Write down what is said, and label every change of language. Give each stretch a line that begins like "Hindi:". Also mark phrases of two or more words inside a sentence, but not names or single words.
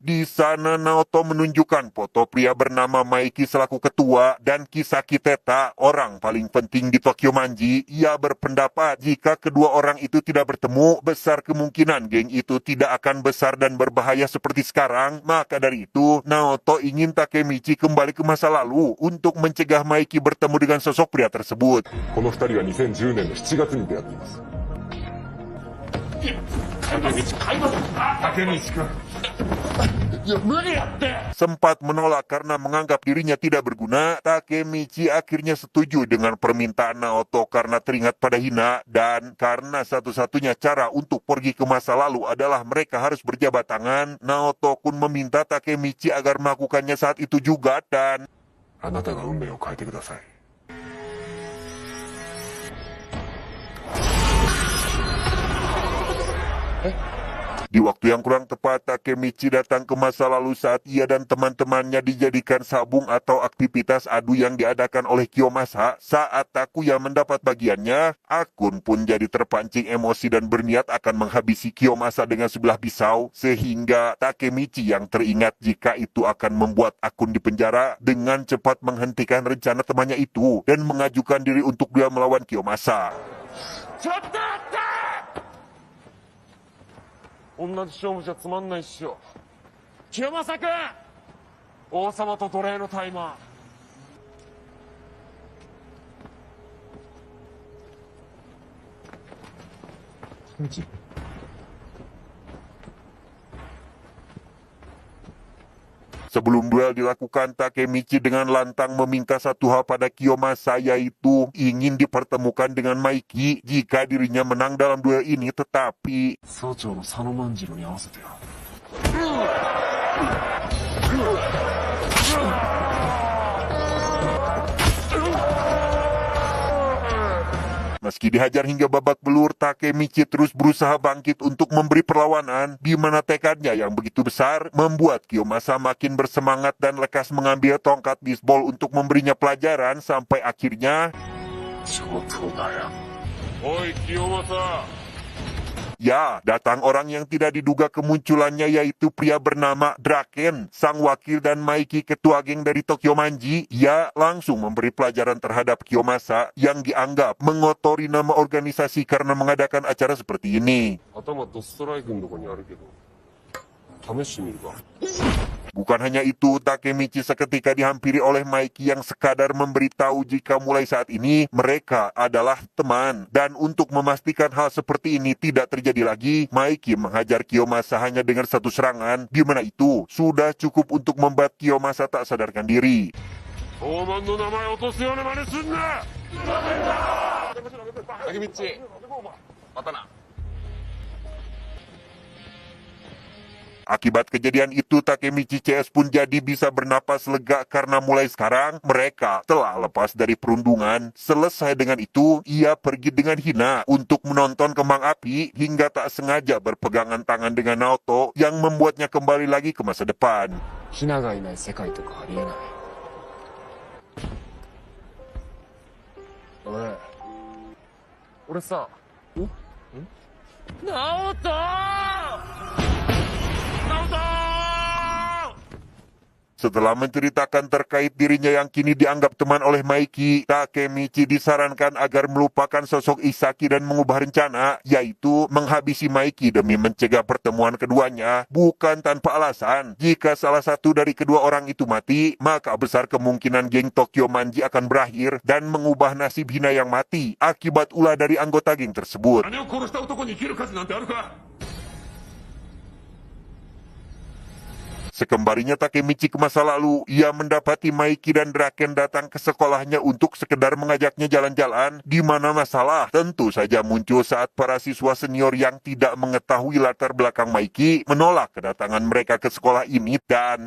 Indonesian: Di sana Naoto menunjukkan foto pria bernama Maiki selaku ketua dan Kisaki Teta, orang paling penting di Tokyo Manji. Ia berpendapat jika kedua orang itu tidak bertemu, besar kemungkinan geng itu tidak akan besar dan berbahaya seperti sekarang. Maka dari itu, Naoto ingin Takemichi kembali ke masa lalu untuk mencegah Maiki bertemu dengan sosok pria tersebut.
Japanese: この二人は2010年の7月に出会っています。竹道君。いや、無理やって。
Indonesian: Sempat menolak karena menganggap dirinya tidak berguna, Takemichi akhirnya setuju dengan permintaan Naoto karena teringat pada Hina, dan karena satu-satunya cara untuk pergi ke masa lalu adalah mereka harus berjabat tangan. Naoto pun meminta Takemichi agar melakukannya saat itu juga, dan
Japanese: あなたが運命を変えてください。
Indonesian: di waktu yang kurang tepat, Takemichi datang ke masa lalu saat ia dan teman-temannya dijadikan sabung atau aktivitas adu yang diadakan oleh Kiyomasa. Saat Takuya mendapat bagiannya, Akun pun jadi terpancing emosi dan berniat akan menghabisi Kiyomasa dengan sebelah pisau, sehingga Takemichi yang teringat jika itu akan membuat Akun dipenjara dengan cepat menghentikan rencana temannya itu dan mengajukan diri untuk dia melawan Kiyomasa.
Japanese: ちょっと待って。同じ勝負じゃつまんないっしょ。清正君、王様と奴隷のタイマー。
Indonesian: Sebelum duel dilakukan, Takemichi dengan lantang meminta satu hal pada Kiyomasa, yaitu ingin dipertemukan dengan Maiki jika dirinya menang dalam duel ini, tetapi
Japanese: 総長の佐野万次郎に合わせてよ。
Indonesian: meski dihajar hingga babak belur, Takemichi terus berusaha bangkit untuk memberi perlawanan, di mana tekadnya yang begitu besar membuat Kiyomasa makin bersemangat dan lekas mengambil tongkat bisbol untuk memberinya pelajaran sampai akhirnya
Japanese: 上等だよ。おい清正、
Indonesian: Ya, datang orang yang tidak diduga kemunculannya yaitu pria bernama Draken, sang wakil dan Maiki ketua geng dari Tokyo Manji. Ia langsung memberi pelajaran terhadap Kiyomasa yang dianggap mengotori nama organisasi karena mengadakan acara seperti ini.
Japanese: 頭ドストライクのとこにあるけど試してみるか。
Indonesian: Bukan hanya itu, Takemichi seketika dihampiri oleh Maiki yang sekadar memberitahu jika mulai saat ini mereka adalah teman. Dan untuk memastikan hal seperti ini tidak terjadi lagi, Maiki menghajar Kiyomasa hanya dengan satu serangan, di mana itu sudah cukup untuk membuat Kiyomasa tak sadarkan diri.
Japanese: 東門の名前落とすような真似すんな。竹道またな。
Indonesian: Akibat kejadian itu, Takemichi CS pun jadi bisa bernapas lega karena mulai sekarang mereka telah lepas dari perundungan. Selesai dengan itu, ia pergi dengan Hina untuk menonton kembang api hingga tak sengaja berpegangan tangan dengan Naoto yang membuatnya kembali lagi ke masa depan.
Japanese: ヒナがいない世界とかありえない。俺さ。ナオト。
Indonesian: Setelah menceritakan terkait dirinya yang kini dianggap teman oleh Maiki, Takemichi disarankan agar melupakan sosok Isaki dan mengubah rencana, yaitu menghabisi Maiki demi mencegah pertemuan keduanya, bukan tanpa alasan. Jika salah satu dari kedua orang itu mati, maka besar kemungkinan geng Tokyo Manji akan berakhir dan mengubah nasib Hina yang mati akibat ulah dari anggota geng tersebut.
Japanese: 姉を殺した男に生きる価値なんてあるか。
Indonesian: Sekembalinya Takemichi ke masa lalu, ia mendapati Maiki dan Draken datang ke sekolahnya untuk sekedar mengajaknya jalan-jalan, di mana masalah tentu saja muncul saat para siswa senior yang tidak mengetahui latar belakang Maiki menolak kedatangan mereka ke sekolah ini dan...